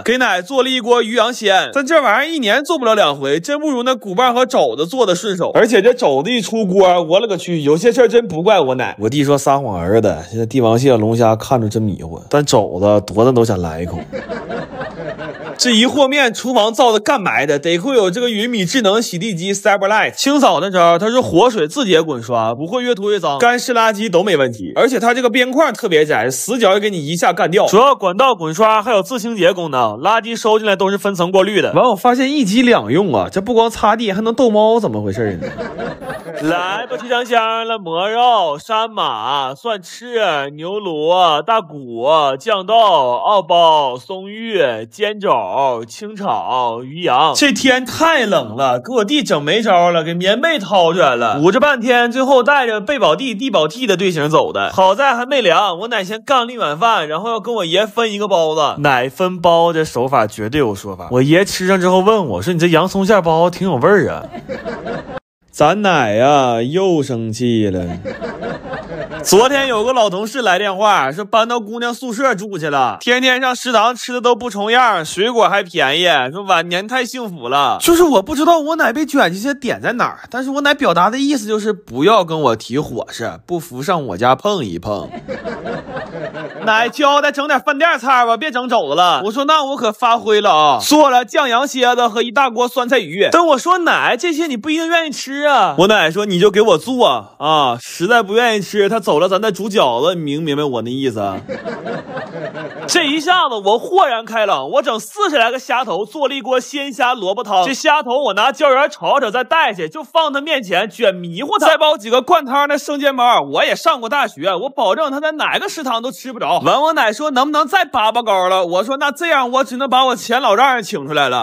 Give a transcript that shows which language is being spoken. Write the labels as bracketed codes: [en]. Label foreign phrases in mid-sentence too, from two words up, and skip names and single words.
[zh] 給奶做了一鍋魚羊鮮，但這玩意兒一年做不了2回，真不如那骨棒和肘子做的順手。而且這肘子一出鍋，我勒個去，有些事兒真不怪我奶。我弟說撒謊兒子，現在帝王蟹、龍蝦看着真迷糊，但肘子多的都想來一口。這一和面廚房造的幹埋的，得虧有這個雲米智能洗地機 Cyberlight。清掃那招它是活水自己滾刷，不會越塗越髒，乾濕垃圾都沒問題。而且它這個邊框特別窄，死角也給你一下幹掉。主要管道滾刷還有自清潔功能，垃圾收進來都是分層過濾的。完我發現一機兩用啊，這不光擦地還能逗貓，怎麼回事呢？來吧，提香香了，蘑肉、山馬、蒜翅、牛鱸、大骨、醬豆、澳包、松玉、煎肘、清炒、魚羊。這天太冷了，給我弟整沒招了，給棉被掏出來了，捂着半天，最後帶着贝宝地、地宝娣的隊形走的。好在還沒涼，我奶先幹了一碗飯，然後要跟我爺分一個包子。奶分包這手法絕對有說法。我爺吃上之後問我說：“你這洋蔥餡包挺有味兒啊。” 咱奶呀又生氣了。昨天有個老同事來電話，說搬到姑娘宿舍住去了，天天上食堂吃的都不重樣，水果還便宜，說晚年太幸福了。就是我不知道我奶被捲進去的點在哪兒，但是我奶表達的意思就是不要跟我提伙食，不服上我家碰一碰。奶交代整點飯店菜吧，別整肘子了。我說那我可發揮了啊，做了醬羊蝎子和一大鍋酸菜魚。但我說奶，這些你不一定願意吃啊。我奶說你就給我做啊，實在不願意吃，他走了咱再煮餃子，明白我那意思啊？這一下子我豁然開朗，我整40來個蝦頭，做了一鍋鮮蝦蘿蔔湯。這蝦頭我拿膠原炒炒再帶去，就放他面前捲迷糊他。再包幾個灌湯的生煎包，我也上過大學，我保證他在哪個食堂都吃不着。完我奶說能不能再拔拔高了，我說那這樣我只能把我前老丈人請出來了。